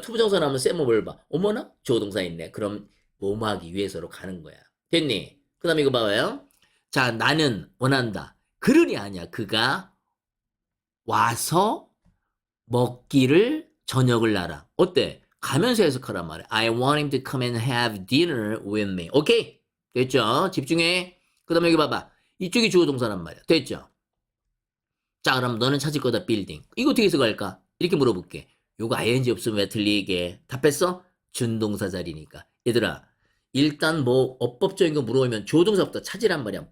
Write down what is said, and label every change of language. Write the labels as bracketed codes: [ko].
[ko] 투부정사 나오면 쌤은 뭘 봐? 어머나? 주어 동사 있네. 그럼 뭐뭐 하기 위해서로 가는 거야. 됐니? 그 다음에 이거 봐봐요. 자, 나는 원한다. 그러니 아니야. 그가 와서 먹기를 저녁을 나라. 어때? 가면서 해석하란 말이야. [en] I want him to come and have dinner with me. [ko] 오케이? 됐죠? 집중해. 그 다음에 여기 봐봐. 이쪽이 주어 동사란 말이야. 됐죠? 자, 그럼 너는 찾을 거다, 빌딩. 이거 어떻게 해석할까? 이렇게 물어볼게. 요거 ing 없으면 왜 틀리게? 답했어? 준동사 자리니까. 얘들아, 일단 뭐 어법적인 거 물어보면 조동사부터 찾으란 말이야.